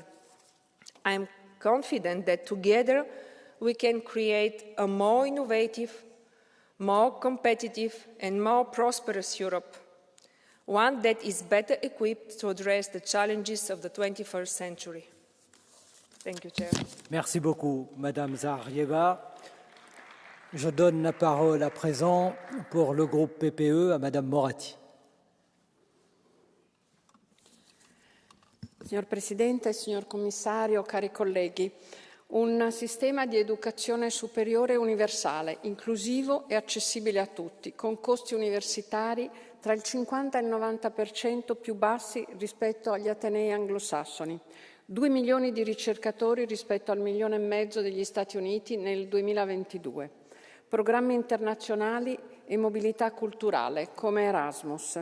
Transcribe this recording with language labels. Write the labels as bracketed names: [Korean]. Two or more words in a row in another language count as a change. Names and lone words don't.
[English] I am confident that together we can create a more innovative, more competitive and more prosperous Europe, one that is better equipped to address the challenges of the 21st century. Thank you, Chair. [French] Merci beaucoup, Madame Zaharieva. Je donne la parole à présent pour le groupe PPE à Madame Moratti. [Italian] Signor Presidente, signor Commissario, cari colleghi, un sistema di educazione superiore universale, inclusivo e accessibile a tutti, con costi universitari tra il 50 e il 90% più bassi rispetto agli atenei anglosassoni, 2 milioni di ricercatori rispetto al 1,5 milioni degli Stati Uniti nel 2022, programmi internazionali e mobilità culturale come Erasmus.